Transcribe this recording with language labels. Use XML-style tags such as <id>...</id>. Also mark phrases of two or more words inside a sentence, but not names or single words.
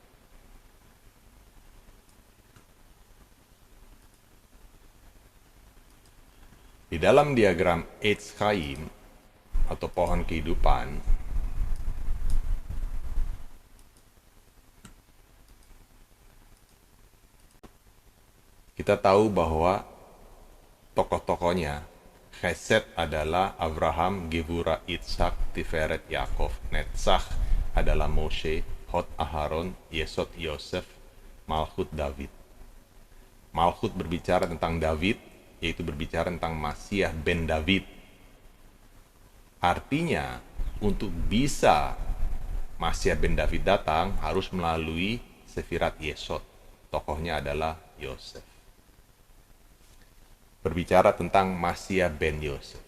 <id>Di dalam diagram Eitz Chaim atau pohon kehidupan, kita tahu bahwa tokoh-tokohnya, Chesed adalah Abraham, Gevura, Itzhak, Tiferet, Yaakov. Netzach adalah Moshe, Hod Aharon, Yesod Yosef, Malchut David. Malchut berbicara tentang David, yaitu berbicara tentang Masiah ben David. Artinya, untuk bisa Masiah ben David datang, harus melalui Sefirat Yesod. Tokohnya adalah Yosef. Berbicara tentang Masiah ben Yosef.</id>